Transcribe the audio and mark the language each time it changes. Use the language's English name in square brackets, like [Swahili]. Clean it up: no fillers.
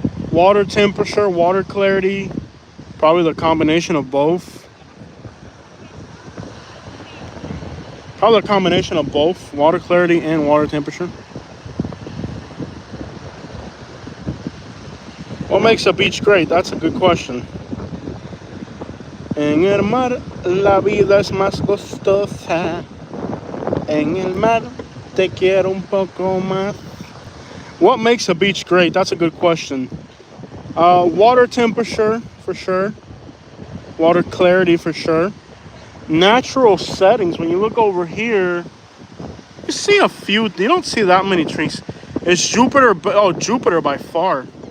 [English] Water temperature, water clarity, probably the combination of both. Probably a combination of both, water clarity and water temperature. What makes a beach great? That's a good question. [Spanish] En el mar la vida es más costosa. En el mar te quiero un poco más. [English] What makes a beach great? That's a good question. Water temperature, for sure. Water clarity, for sure. Natural settings. When you look over here, you see a few. You don't see that many trees. It's Jupiter. Oh, Jupiter by far.